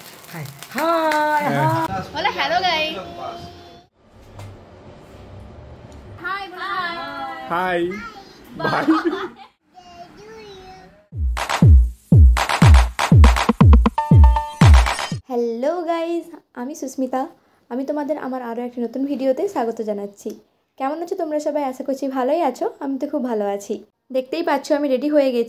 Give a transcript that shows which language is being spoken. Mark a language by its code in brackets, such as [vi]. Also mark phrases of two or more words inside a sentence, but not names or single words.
[en] hi hi बोलो hello guys. Hi Hi bye. Hello guys, [bn] আমি সুস্মিতা। আমি তোমাদের আমার আরও একটি নতুন ভিডিওতে স্বাগত জানাচ্ছি। কেমন আছো তোমরা সবাই? আশা করছি ভালোই আছো। আমি তো খুব ভালো আছি। দেখতেই পাচ্ছ আমি রেডি হয়ে গেছি।